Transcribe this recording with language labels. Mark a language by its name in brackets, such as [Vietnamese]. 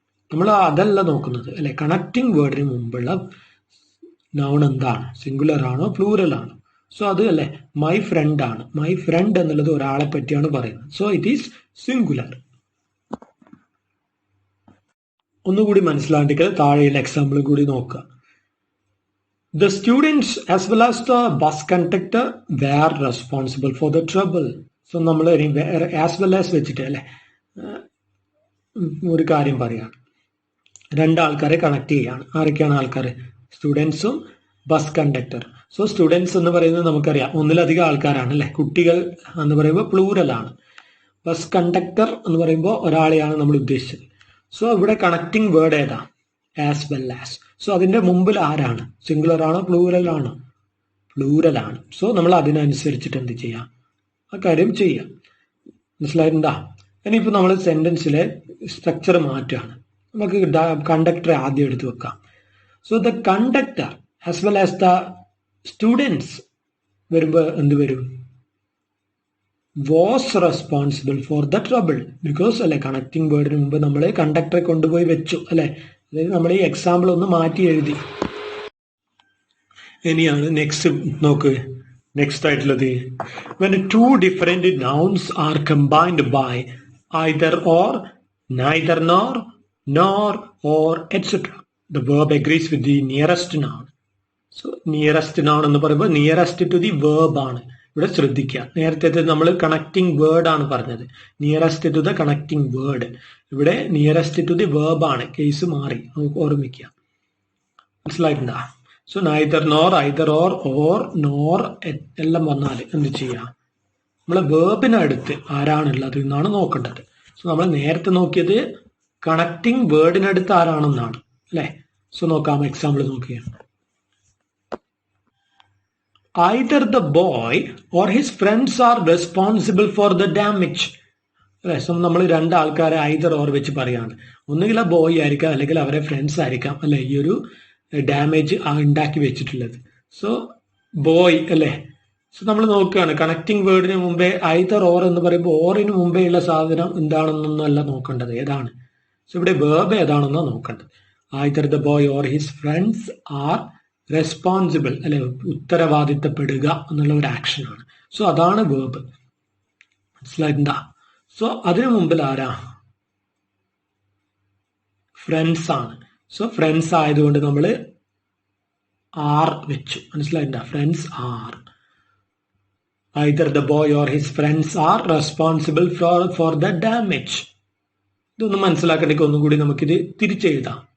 [Malayalam] നമ്മൾ അതല്ല നോക്കുന്നത് അല്ലെ, കണക്റ്റിംഗ് വേർഡിന് മുമ്പുള്ള നൗൺ എന്താണ്, സിംഗുലർ ആണോ പ്ലൂറൽ ആണോ. സോ അത് അല്ലെ മൈ ഫ്രണ്ട് ആണ്. മൈ ഫ്രണ്ട് എന്നുള്ളത് ഒരാളെ പറ്റിയാണ് പറയുന്നത്. [English] So it is singular. [Malayalam] ഒന്നുകൂടി മനസ്സിലാണ്ടിട്ട് താഴെയുള്ള എക്സാമ്പിൾ കൂടി നോക്കുക. [English] The students as well as the bus conductor were responsible for the trouble. [Malayalam] So നമ്മൾ ആസ് വെൽ ആസ് വെച്ചിട്ട് അല്ലെ ഒരു കാര്യം പറയാണ്, 2 ആൾക്കാരെ കണക്ട് ചെയ്യാണ്. ആരൊക്കെയാണ് ആൾക്കാർ, സ്റ്റുഡൻസും ബസ് കണ്ടക്ടർ. സോ സ്റ്റുഡൻസ് എന്ന് പറയുന്നത് നമുക്കറിയാം ഒന്നിലധികം ആൾക്കാരാണ് അല്ലെ, കുട്ടികൾ എന്ന് പറയുമ്പോൾ പ്ലൂറൽ ആണ്. ബസ് കണ്ടക്ടർ എന്ന് പറയുമ്പോൾ ഒരാളെയാണ് നമ്മൾ ഉദ്ദേശിച്ചത്. സോ ഇവിടെ കണക്റ്റിംഗ് വേർഡ് ഏതാ, ആസ് വെൽ ആസ്. സോ അതിന്റെ മുമ്പിൽ ആരാണ്, സിംഗുലർ ആണോ പ്ലൂറൽ ആണോ, പ്ലൂറൽ ആണ്. സോ നമ്മൾ അതിനനുസരിച്ചിട്ട് എന്ത് ചെയ്യാം, ആ കാര്യം ചെയ്യാം. മനസ്സിലായിട്ടുണ്ടാ? ഇനിയിപ്പോൾ നമ്മൾ സെന്റൻസിലെ സ്ട്രക്ചർ മാറ്റുകയാണ്. നമുക്ക് കണ്ടക്ടറെ ആദ്യം എടുത്ത് വെക്കാം. [English] so the conductor as well as the students [Malayalam] വരുമ്പോൾ എന്ത് വരും, [English] Was responsible for the trouble. [Malayalam] Because അല്ലെ കണക്റ്റിംഗ് വേർഡിന് മുമ്പ് നമ്മൾ കണ്ടക്ടറെ കൊണ്ടുപോയി വെച്ചു അല്ലെ. അതായത് നമ്മൾ ഈ എക്സാമ്പിൾ ഒന്ന് മാറ്റി എഴുതി. ഇനിയാണ് നെക്സ്റ്റ് നോക്ക്, നെക്സ്റ്റ് ആയിട്ടുള്ളത് [English] when two different nouns are combined by either or, neither nor or etc. The verb agrees with the nearest noun. [Malayalam] So nearest noun എന്ന് പറയുമ്പോൾ നിയറസ്റ്റ് ടു ദി വേർബ് ആണ്. ഇവിടെ ശ്രദ്ധിക്കുക, നേരത്തെ നമ്മൾ കണക്റ്റിംഗ് വേർഡ് ആണ് പറഞ്ഞത്, nearest to the connecting word. ഇവിടെ നിയറസ്റ്റ് ടു ദി വേർബ് ആണ്. കേസ് മാറി, നമുക്ക് ഓർമ്മിക്കുക. മനസ്സിലായിട്ടുണ്ടാ? So neither nor, either or nor എല്ലാം വന്നാൽ എന്ത് ചെയ്യാം? നമ്മളെ വേർബിനടുത്ത് ആരാണുള്ളത് എന്നാണ് നോക്കേണ്ടത്. സോ നമ്മൾ നേരത്തെ നോക്കിയത് കണക്റ്റിംഗ് വേർഡിനടുത്ത് ആരാണെന്നാണ് അല്ലെ? സോ നോക്കാം, example Nokia [English] either the boy or his friends are responsible for the damage. [Malayalam] അല്ലെ? സോ നമ്മൾ രണ്ട് ആൾക്കാരെ ഐദർ ഓർ വെച്ച് പറയാണ്. ഒന്നുകിൽ ആ ബോയ് ആയിരിക്കാം, അല്ലെങ്കിൽ അവരെ ഫ്രണ്ട്സ് ആയിരിക്കാം അല്ലെ ഈ ഒരു ഡാമേജ് ഉണ്ടാക്കി വെച്ചിട്ടുള്ളത്. സോ ബോയ് അല്ലെ? സോ നമ്മൾ നോക്കുകയാണ്, കണക്റ്റിംഗ് വേർഡിന് മുമ്പേ ഐദർ ഓർ എന്ന് പറയുമ്പോൾ ഓറിന് മുമ്പേ ഉള്ള സാധനം എന്താണെന്നൊന്നല്ല നോക്കേണ്ടത്, ഏതാണ്. സോ ഇവിടെ വേർബ് ഏതാണെന്നാണ് നോക്കേണ്ടത്. [English] either the boy or his friends are responsible [Malayalam] അല്ലെ, ഉത്തരവാദിത്തപ്പെടുക എന്നുള്ള ഒരു ആക്ഷനാണ്. സോ അതാണ് വേർബ്. മനസ്സിലായിട്ടുണ്ടാ? സോ അതിനു മുമ്പിൽ ആരാ? ഫ്രണ്ട്സ് ആണ്. സോ ഫ്രണ്ട്സ് ആയതുകൊണ്ട് നമ്മൾ ആർ വെച്ചു. മനസ്സിലായിട്ടുണ്ടാ? Friends are. [English] either the boy or his friends are responsible for the damage. [Malayalam] ഇതൊന്ന് മനസ്സിലാക്കണമെങ്കിൽ ഒന്നുകൂടി നമുക്കിത് തിരിച്ചെഴുതാം.